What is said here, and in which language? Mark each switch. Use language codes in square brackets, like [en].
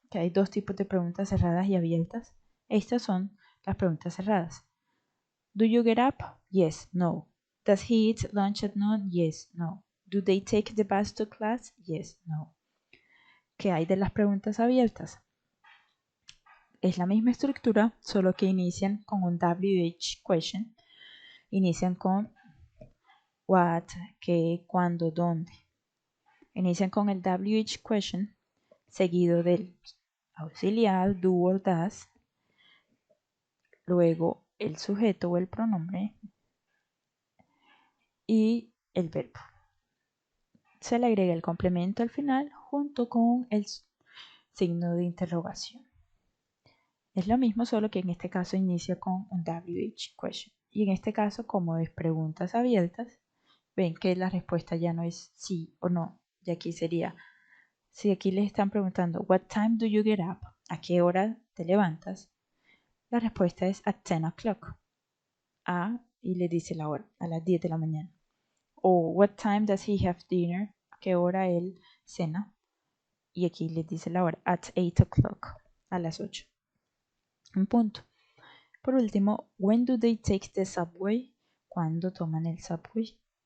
[es] Que hay dos tipos de preguntas cerradas y abiertas. Estas son las preguntas cerradas. [en] Do you get up? Yes, no. Does he eat lunch at noon? Yes, no. Do they take the bus to class? Yes, no. [es] ¿Qué hay de las preguntas abiertas? Es la misma estructura, solo que inician con un WH question. Inician con what, qué, cuándo, dónde. Inician con el WH question, seguido del auxiliar [en] do or does, [es] luego el sujeto o el pronombre y el verbo. Se le agrega el complemento al final junto con el signo de interrogación. Es lo mismo, solo que en este caso inicia con un WH question. Y en este caso, como es preguntas abiertas, ven que la respuesta ya no es sí o no. Y aquí sería, si aquí les están preguntando, [en] what time do you get up? [es] ¿A qué hora te levantas? La respuesta es [en] at 10 o'clock. [es] Y le dice la hora, a las 10 de la mañana. [en] O what time does he have dinner? [es] ¿A qué hora él cena? Y aquí le dice la hora, [en] at 8 o'clock, [es] a las 8. Un punto. Por último, [en] when do they take the subway? [es] ¿Cuándo toman el subway?